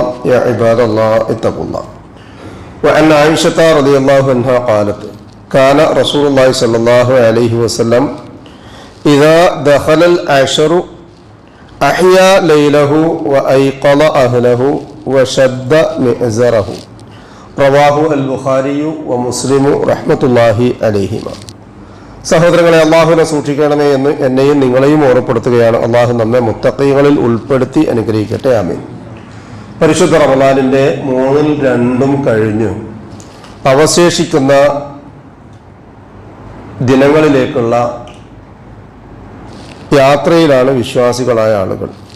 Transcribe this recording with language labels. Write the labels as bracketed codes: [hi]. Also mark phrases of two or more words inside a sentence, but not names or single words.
[ar] يا عباد الله اتقوا الله. وعن عائشة رضي الله عنها قالت كان رسول الله صلى الله عليه وسلم إذا دخل العشر أحيا ليله وأيقظ أهله وشد مئزره. رواه البخاري ومسلم رحمة الله عليهما. [ml] സഹോദരങ്ങളെ, അള്ളാഹുവിനെ സൂക്ഷിക്കണമേ എന്ന് എന്നെയും നിങ്ങളെയും ഓർമ്മപ്പെടുത്തുകയാണ്. അള്ളാഹു നമ്മെ മുത്തഖീങ്ങളിൽ ഉൾപ്പെടുത്തി അനുഗ്രഹിക്കട്ടെ, ആമീൻ. പരിശുദ്ധ റമളാനിന്റെ 3-2 കഴിഞ്ഞു അവശേഷിക്കുന്ന ദിനങ്ങളിലേക്കുള്ള യാത്രയിലാണ് വിശ്വാസികളായ ആളുകൾ.